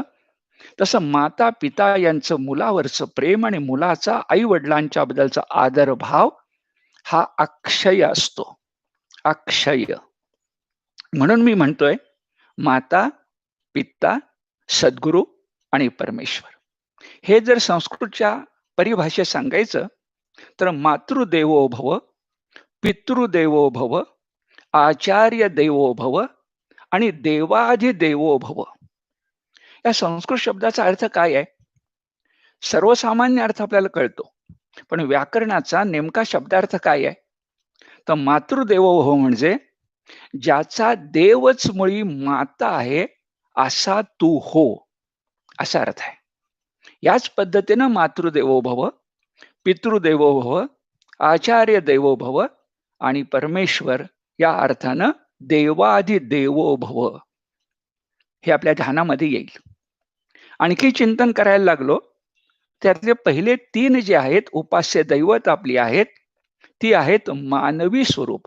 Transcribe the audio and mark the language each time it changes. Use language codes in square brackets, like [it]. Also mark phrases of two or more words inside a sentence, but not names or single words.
[mr] तसं माता पिता यांचं मुलावरचं प्रेम आणि मुलाचा आई वडिलांच्या बद्दलचा आदर भाव हा अक्षय असतो, अक्षय. म्हणून मी म्हणतोय, माता, पिता, सद्गुरू आणि परमेश्वर. हे जर संस्कृतच्या परिभाषेत सांगायचं तर [sa] मातृदेवो भव, पितृदेवो भव, आचार्य देवो भव [mr] आणि [sa] देवाधिदेवो भव. [mr] या संस्कृत शब्दाचा अर्थ काय आहे? सर्वसामान्य अर्थ आपल्याला कळतो, पण व्याकरणाचा नेमका शब्दार्थ काय आहे? तर [sa] मातृदेवो भव [mr] म्हणजे ज्याचा देवच मुळी माता आहे असा तू हो, असा अर्थ आहे. याच पद्धतीनं [sa] मातृदेवो भव, पितृदेवो भव, आचार्य देवो भव [mr] आणि परमेश्वर या अर्थानं [sa] देवाधिदेवो भव [mr] हे आपल्या ध्यानामध्ये येईल. आणखी चिंतन करायला लागलो, त्यातले पहिले तीन जे आहेत उपास्य दैवत आपली आहेत, ती आहेत मानवी स्वरूपात.